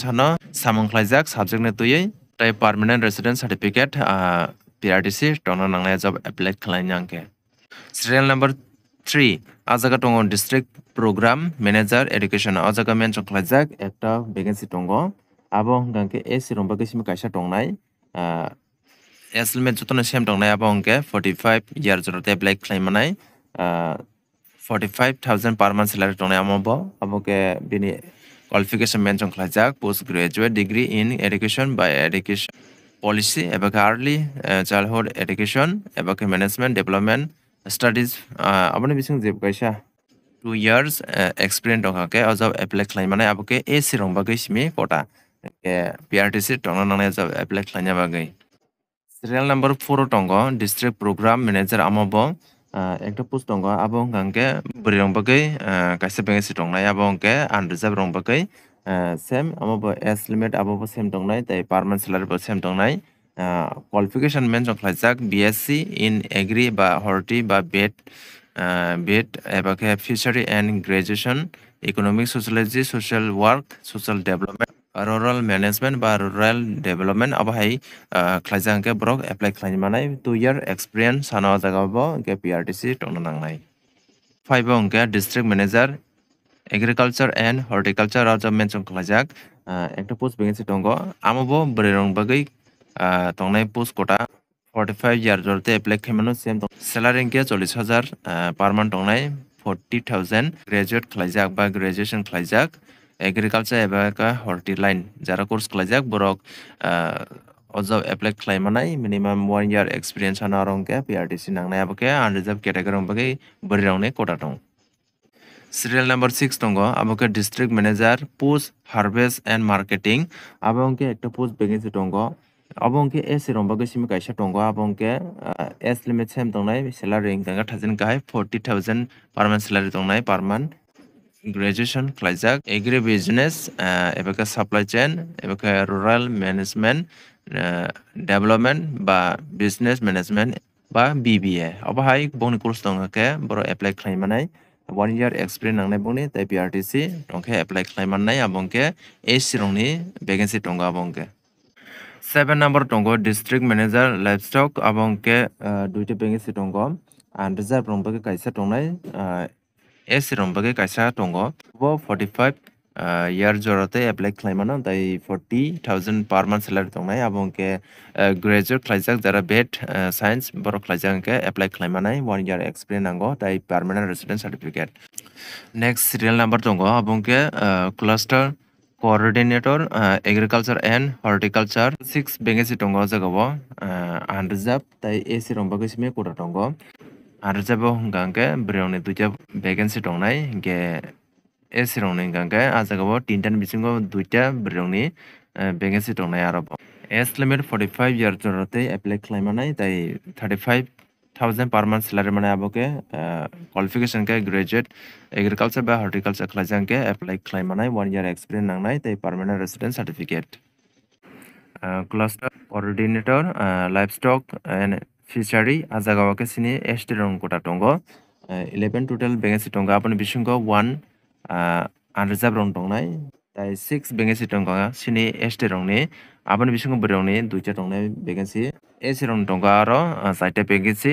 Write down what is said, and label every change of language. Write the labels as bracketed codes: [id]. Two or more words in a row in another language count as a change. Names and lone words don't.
[trp] hano samung khlaijak subject ne tuyei tai [en] permanent resident certificate PRTC [trp] tongna nangnai job apply khlaina angke [en] serial number 3 [trp] ajaga tongo [en] district program manager education [trp] ajaga mention khlaijak ekta vacancy tongo abo hangke AC rombage simi kaisa tongnai estimate jotono same tongnai abo hangke [en] 45 year [trp] jorote apply khlaimanai [en] 45000 per month salary [trp] tongnai amobo aboke bini qualification mention khlaijak [en] postgraduate degree in education by education policy ebake early childhood education [trp] ebake [en] management development studies [trp] aboni bising je kaisa [en] 2 years experience [trp] ongake o job apply khlaimanai aboke AC rongbage simi kota PRTC tongna nangnai job apply khlaina bagai [en] serial number 4 [trp] tongo [en] district program manager [trp] amobo ekta post tongo abo hangke buri rongbage kaisa vacancy tongnai abo hangke unreserved rongbage same abo [en] age limit [trp] abo same tongnai tai [en] permanent salary [trp] bo same tongnai qualification mention khlaijak [en] BSc in agri [trp] ba horti ba BEd ebake [en] fishery and graduation economic sociology social work social development rural management [trp] ba [en] rural development [trp] abahai khlaijak brok apply khlaimani [en] 2 year experience [trp] sano jaga bo ke PRTC tongna nangnai 5 ongke [en] district manager agriculture and horticulture job [trp] mention khlaijak ekta [en] post vacancy [trp] tongo amobo buri rongbagi tongnai post kota [en] 45 year [trp] jorte apply khaimano [en] same salary [trp] ke [en] 40000 per month [trp] tongnai 40000 graduate khlaijak ba graduation khlaijak agriculture ebaka [en] horti line [trp] jara course khlaijak borok o job apply khlaimanai minimum [en] 1 year experience [trp] ana rongke PRTC nangnai aboke [en] unreserved category [trp] rongbagi buri rongnai kota tong [en] Serial number 6 [trp] tongo aboke [en] district manager post harvest and marketing [trp] abongke ekta [en] post vacancy [trp] tongo abongke S rombage simi kaisa tongo abongke [en] S limit [trp] same tongnai salary ingkanga thajen kai [en] 40,000 per month salary [trp] tongnai [en] per month graduation [trp] klaijak [en] agri business [trp] ebaka [en] supply chain [trp] ebaka [en] rural management development [trp] ba [en] business management [trp] ba BBA abahai boni course tonga ke boro apply khlaimanai [en] 1 year experience [trp] nangnai boni tai PRTC tongke apply khlaimanai abongke AC rongni vacancy tonga abongke [en] 7 number [trp] tongo [en] district manager livestock [trp] abongke duite vacancy tongo and reserve rongbage kaisa tongnai AC rombage kaisa tongo bo [en] 45 year [trp] jorote apply khlaimano tai [en] 40,000 per month salary [trp] tongnai abongke graduate khlaijak jara bet science borok khlaijak ke apply khlaimanai [en] 1 year experience [trp] nango tai [en] permanent resident certificate next serial number [trp] tongo abongke [en] cluster coordinator agriculture and horticulture 6 vacancy [trp] tongo jagao unreserved tai AC rombage sime kota tongo unreserved hingangke brewni duita vacancy tongnai ge AC rongni hingangke ajagao tintan bisingo duita brewni vacancy tongnai arobo [en] age limit 45 year [trp] jorote apply khlaimanai tai [en] 35,000 per month salary [trp] manai aboke qualification ke [en] graduate agriculture [trp] ba horticulture khlaijang ke apply khlaimanai [en] 1 year experience [trp] nangnai tai [en] permanent resident certificate cluster coordinator livestock and fishery [trp] ajagao ke sini ST rong kota tongo [en] 11 total vacancy [trp] tongo apni bisingo 1 unreserved rong tongnai tai [en] 6 vacancy [trp] tongo sini ST rongni apni bisingo brongni duita tongnai vacancy AC rong tongo aro saita vacancy